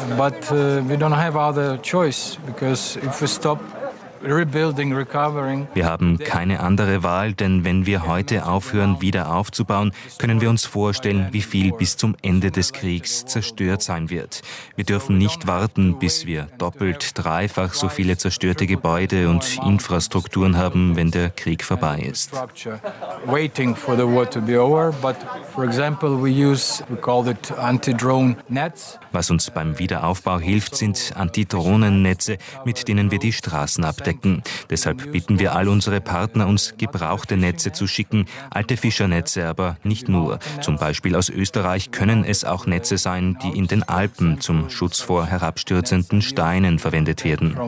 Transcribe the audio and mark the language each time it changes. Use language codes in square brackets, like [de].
[en] But we don't have other choice, because if we stop rebuilding, recovering. [de] Wir haben keine andere Wahl, denn wenn wir heute aufhören, wieder aufzubauen, können wir uns vorstellen, wie viel bis zum Ende des Kriegs zerstört sein wird. Wir dürfen nicht warten, bis wir doppelt, dreifach so viele zerstörte Gebäude und Infrastrukturen haben, wenn der Krieg vorbei ist. [en] Waiting for the war to be over, but for example, we call it anti-drone nets. [de] Was uns beim Wiederaufbau hilft, sind Antidrohnennetze, mit denen wir die Straßen abdecken. entdecken. Deshalb bitten wir all unsere Partner, uns gebrauchte Netze zu schicken, alte Fischernetze, aber nicht nur. Zum Beispiel aus Österreich können es auch Netze sein, die in den Alpen zum Schutz vor herabstürzenden Steinen verwendet werden.